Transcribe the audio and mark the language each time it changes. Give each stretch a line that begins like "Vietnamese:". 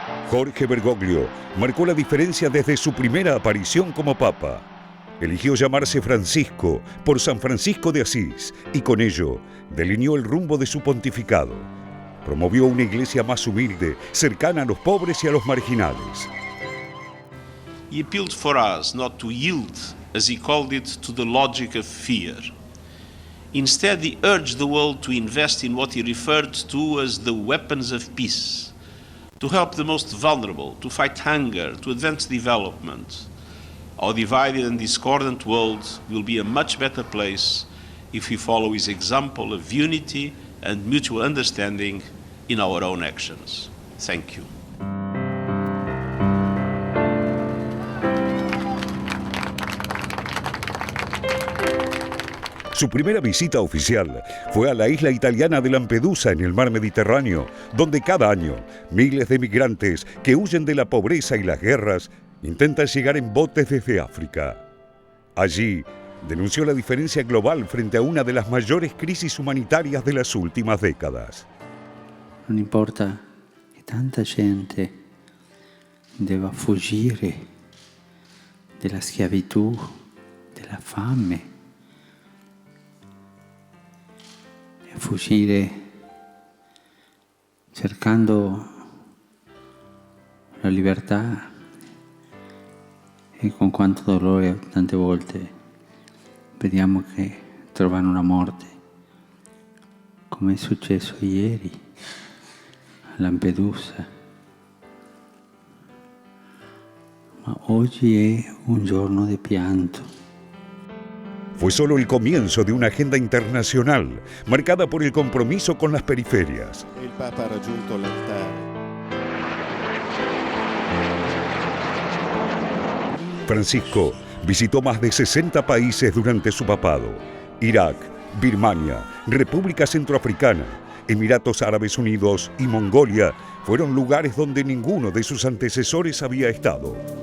Spanish: Jorge Bergoglio marcó la diferencia desde su primera aparición como Papa. Eligió llamarse Francisco por San Francisco de Asís y con ello delineó el rumbo de su pontificado. Promovió una iglesia más humilde, cercana a los pobres y a los marginales.
English: He appealed for us not to yield, as he called it, to the logic of fear. Instead, he urged the world to invest in what he referred to as the weapons of peace, to help the most vulnerable, to fight hunger, to advance development. Our divided and discordant world will be a much better place if we follow his example of unity and mutual understanding in our own actions. Thank you.
Spanish: Su primera visita oficial fue a la isla italiana de Lampedusa en el mar Mediterráneo, donde cada año miles de migrantes que huyen de la pobreza y las guerras intentan llegar en botes desde África. Allí denunció la diferencia global frente a una de las mayores crisis humanitarias de las últimas décadas.
Italian: Non importa che tanta gente debba fuggire della schiavitù, della fame, e fuggire cercando la libertà. E con quanto dolore tante volte vediamo che trovano una morte, come è successo ieri a Lampedusa. Ma oggi è un giorno di pianto.
Spanish: Fue solo el comienzo de una agenda internacional marcada por el compromiso con las periferias.
Italian: Il Papa ha raggiunto l'altare.
Spanish: Francisco visitó más de 60 países durante su papado: Irak, Birmania, República Centroafricana, Emiratos Árabes Unidos y Mongolia fueron lugares donde ninguno de sus antecesores había estado.